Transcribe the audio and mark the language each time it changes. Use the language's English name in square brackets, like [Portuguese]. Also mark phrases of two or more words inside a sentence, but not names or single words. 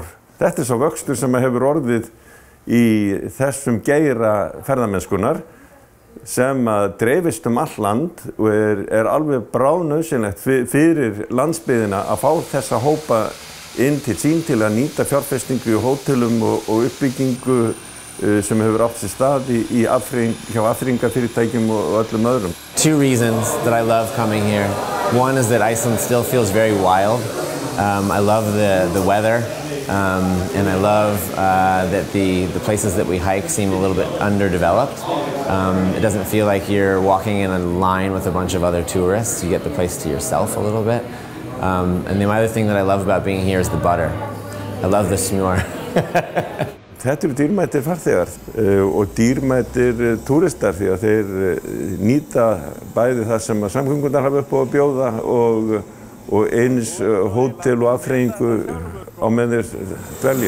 [Icelandic] Þetta svo vöxtur sem hefur orðið í þessum geira ferðamennskunar sem dreifist all land og alveg bráðnauðsynlegt fyrir landsbyggðina að fá þessa hópa inn til sín til að nýta fjárfestingu í hótelum og uppbyggingu sem hefur átt sér stað hjá afþreyingafyrirtækjum og öllum öðrum. [English] 2 reasons that I love coming here. One is that Iceland still feels very wild. I love the weather, and I love that the places that we hike seem a little bit underdeveloped. It doesn't feel like you're walking in a line with a bunch of other tourists. You get the place to yourself a little bit. And the other thing that I love about being here is the butter. I love the smjör. [Icelandic] Þetta dýrmætir farþegar og dýrmætir túristar því að þeir nýta bæði það sem samgöngunar hafa upp á að bjóða og eins hótel og afþreyingu á meðan þeir dvelja.